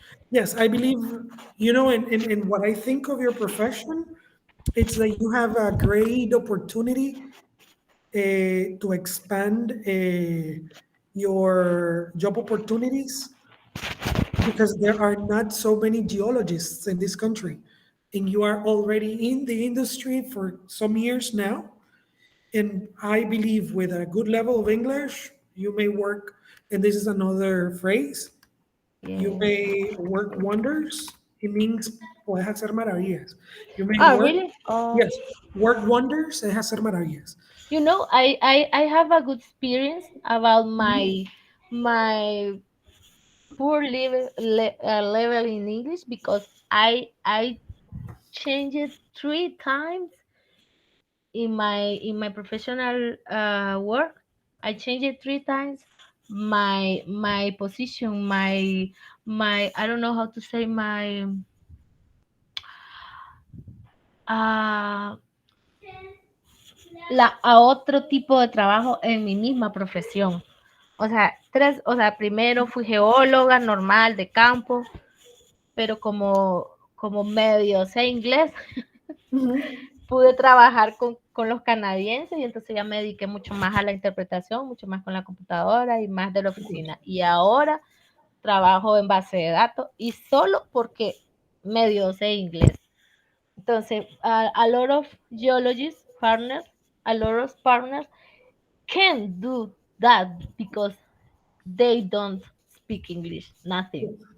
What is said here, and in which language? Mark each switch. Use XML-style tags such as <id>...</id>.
<en>Yes, I believe, in what I think of your profession, it's that you have a great opportunity to expand your job opportunities because there are not so many geologists in this country. And you are already in the industry for some years now. And I believe with a good level of English, you may work, and this is another phrase, you Yes. may work wonders. It means</en> <es>puedes hacer maravillas.</es> <en>You may Oh, work, really? Oh, yes, work wonders and</en> <es>hacer maravillas.</es> <en>I have a good experience about Mhm. my poor level in English because I changed it 3 times in my professional work. I changed it 3 times. My position, my I don't know how to say my uh</en> <es>a otro tipo de trabajo en mi misma profesión. O sea, primero fui geóloga normal de campo, pero como medio sé inglés, Mhm. pude trabajar con los canadienses y entonces ya me dediqué mucho más a la interpretación, mucho más con la computadora y más de la oficina. Y ahora trabajo en base de datos y solo porque medio sé inglés. Entonces,</es> <en>a lot of geologists, partners, a lot of partners can do that because they don't speak English, nothing.</en>